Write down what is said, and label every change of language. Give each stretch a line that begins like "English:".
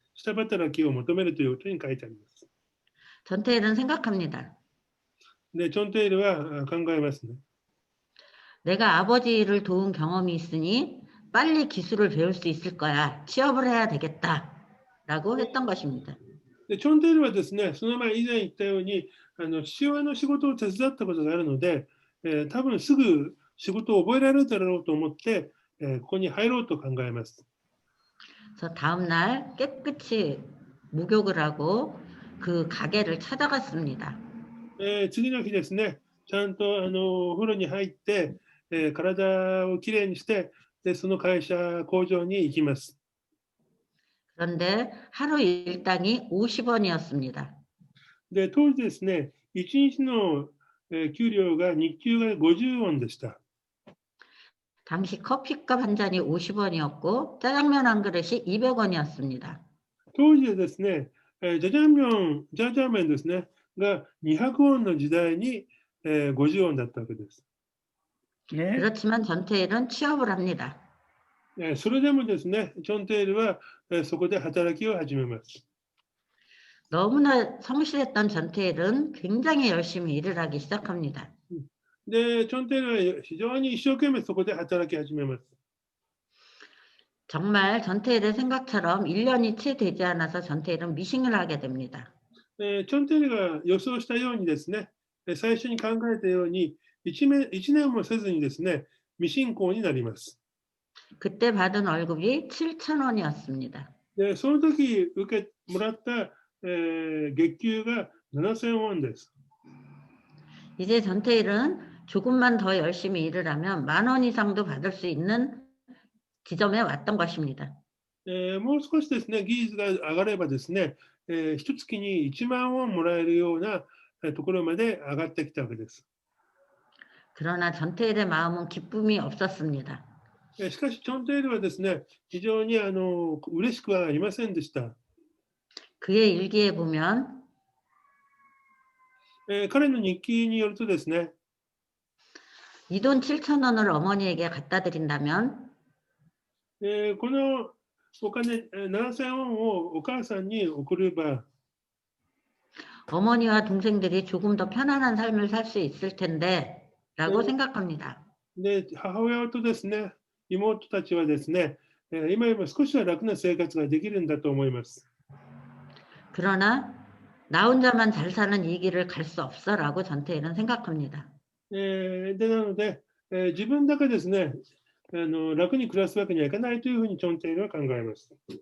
Japanese: 下働きを求めるということに書いてあります。
Korean: 전태일은 생각합니다.
Japanese: で、チョンテイルは考えますね。
Korean: 내가 아버지를 도운 경험이 있으니 빨리 기술을 배울 수 있을 거야. 취업을 해야 되겠다. 라고 했던 것입니다.
Japanese: で、チョンテールはですね、その前以前言ったように、父親の仕事を手伝ったことがあるので、多分すぐ仕事を覚えられるだろうと思って、ここに入ろうと考えます。
Korean: 그래서 다음 날 깨끗이 목욕을 하고 그 가게를 찾아갔습니다.
Japanese: 次の日ですね、ちゃんとお風呂に入って、体をきれいにして、でその会社、工場に行きます。
Korean: 그런데 하루 일당이 50원이었습니다.
Japanese: で、当時ですね、1日の給料が、日給が50ウォンでした。
Korean: 당시 커피값 한 잔이 50원이었고 짜장면 한 그릇이 200원이었습니다.
Japanese: 当時はですね、ジャジャーメンですね、が200ウォンの時代に、50ウォンだったわけです。
Korean: 그렇지만 전태일은 취업을 합니다.
Japanese: それでもですね、チョンテールはそこで働きを始めます。
Korean: 너무나 성실했던 전태일은 굉장히 열심히 일을 하기 시작합니다.
Japanese: で、チョンテールは非常に一生懸命そこで働き始めます。
Korean: 정말 전태일의 생각처럼 1년이 채 되지 않아서 전태일은 미싱을 하게 됩니다.
Japanese: チョンテールが予想したようにですね、最初に考えたように1年もせずにですね、未進行になります。
Korean: 그때 받은 월급이 7,000원이었습니다.
Japanese: で、その時もらった、月給が7000ウォンです。
Korean: 이제 전태일은 조금만 더 열심히 일을 하면 10,000원 이상도 받을 수 있는 지점에 왔던 것입니다.
Japanese: もう少しですね、技術が上がればですね、一月に1万ウォンもらえるようなところまで上がってきたわけです。
Korean: 그러나 전태일의 마음은 기쁨이 없었습니다.
Japanese: しかし、チョンテールはですね、非常に嬉しくはありませんでした。
Korean: 그의 일기에 보면
Japanese: 彼の日記によるとですね、
Korean: 이 돈 7,000원을 어머니에게 갖다 드린다면
Japanese: このお金7000ウォンをお母さんに送れば
Korean: 어머니와 동생들이 조금 더 편안한 삶을 살 수 있을 텐데 라고 생각합니다.
Japanese: で、母親とですね、妹たちはですね、今よりも少しは楽な生活ができるんだと思います。
Korean: 그러나 나 혼자만 잘 사는 이 길을 갈 수 없어 라고 전태일은 생각합니다.
Japanese: でなので、自分だけですね、楽に暮らすわけにはいかないというふうにチョンテールは考えます。